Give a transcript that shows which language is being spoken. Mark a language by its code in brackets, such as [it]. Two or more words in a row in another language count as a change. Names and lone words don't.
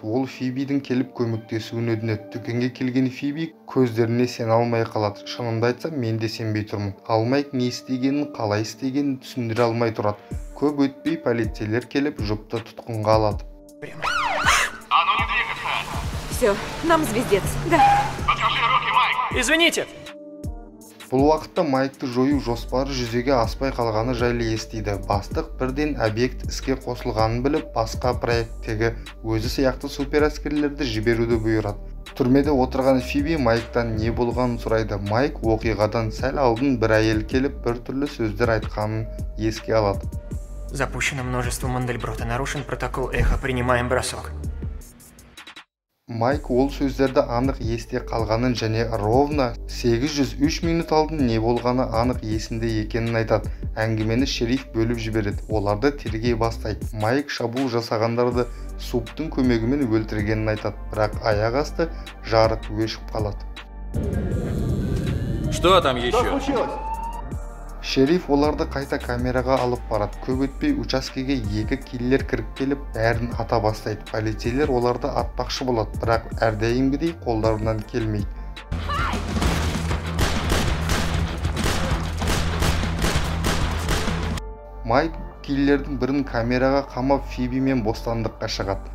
[kk] Ол Фибидің келіп көмектесуін өтінеді. Дүкенге келген Фиби көздеріне сене алмай қалады. Шынымды айтсам, мен де сенбей тұрмын. Ал Майк не істегенін, қалай істегенін түсіндіре алмай тұрады. Көп өтпей полицейлер келіп, жұпты тұтқынға алады. [ru] Все, нам звездец, да. Извините. [kk] Бұл уақытта Майкты жою жоспары жүзеге аспай қалғаны жайлы естиді. Бастық бірден объект іске қосылғанын біліп, басқа проекттегі өзі сияқты суперәскерлерді жіберуді бұйырады. Түрмеде отырған Фиби Майктан не болғанын сұрайды. Майк оқиғадан сәл алдын бір әйел келіп, бір түрлі сөздер айтқанын еске алады. [ru] Запущено множество Мандельброта. Нарушен протокол эхо. Принимаем бросок. [kk] Майк ол сөздерді анық есте қалғанын және ровно 803 минут алдын не болғаны анық есінде екенін айтады. Әңгімені шериф бөліп жібереді. Оларды тергей бастайды. Майк шабуыл жасағандарды суптың көмегімен өлтіргенін айтады, бірақ аяқ асты жарық өшіп қалады. [ru] Что там еще? [kk] Шериф оларды қайта камераға алып барады. Көп өтпей учаскеге екі киллер кіріп келіп, бәрін ата бастайды. Полицейлер оларды атпақшы болады, бірақ әрдайымгідей қолдарынан келмейді. Майк киллердің бірін камераға қамап Фибимен бостандыққа шығады.